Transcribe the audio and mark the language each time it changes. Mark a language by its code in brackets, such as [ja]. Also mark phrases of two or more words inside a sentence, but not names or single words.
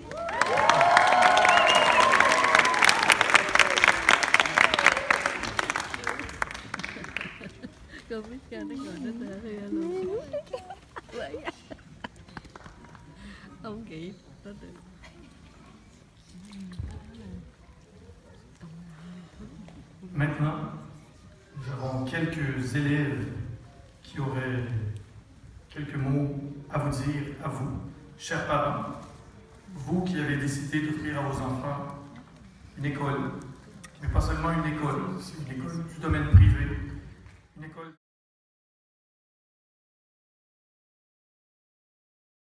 [vi] Con biết cha nó gọi nó tên Hia luôn. Vậy á. Ông nghĩ nó được. [fr] Maintenant, nous avons quelques élèves qui auraient quelques mots à vous dire, à vous, chers parents, vous qui avez décidé d'offrir à vos enfants une école, mais pas seulement une école, c'est une école du domaine privé, une école